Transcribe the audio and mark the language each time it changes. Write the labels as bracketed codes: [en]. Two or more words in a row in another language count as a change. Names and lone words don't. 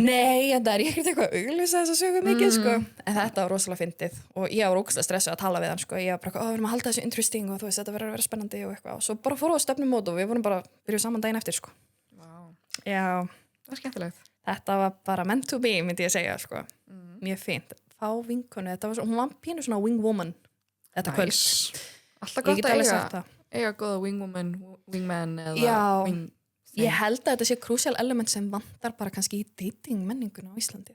[is] Nei, en það er ekkert eitthvað að auglýsa þessa sögu mikið, sko. En þetta var rosalega fyndið og ég var ógeðslega stressu að tala við hann, sko. Ég var bara, við erum að halda þessu interesting og þú veist, þetta verður að vera spennandi og eitthvað. Og svo bara fórum við á stefnumót og við vorum bara byrjuð saman daginn eftir, sko. Vá. Já. Það var skemmtilegt. Þetta var bara [en] meant to be, [is] myndi ég segja, sko. Mjög fínt. Fá vinkonu, þetta var svo, hún var pínu svona wingwoman þetta kvöld. Alltaf gott að eiga góða wingwoman, wingman eða wing... Ég held að þetta sé [en] crucial element [is] sem vantar bara kannski í dating menninguna á Íslandi.